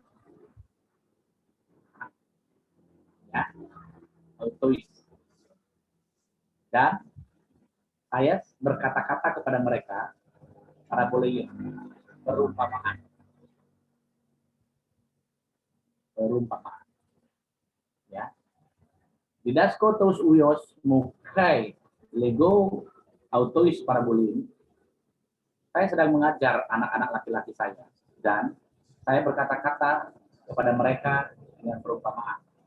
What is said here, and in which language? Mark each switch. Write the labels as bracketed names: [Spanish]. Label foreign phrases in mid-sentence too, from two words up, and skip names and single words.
[Indonesian] Ya, autois. Dan saya berkata-kata kepada mereka, parabolia, perumpamaan. Ya. [Greek] Διδάσκω τους υιούς μου και λέγω αυτοίς παραβολήν. [Indonesian] Saya sedang mengajar anak-anak laki-laki saya dan saya berkata-kata kepada mereka dengan perumpamaan.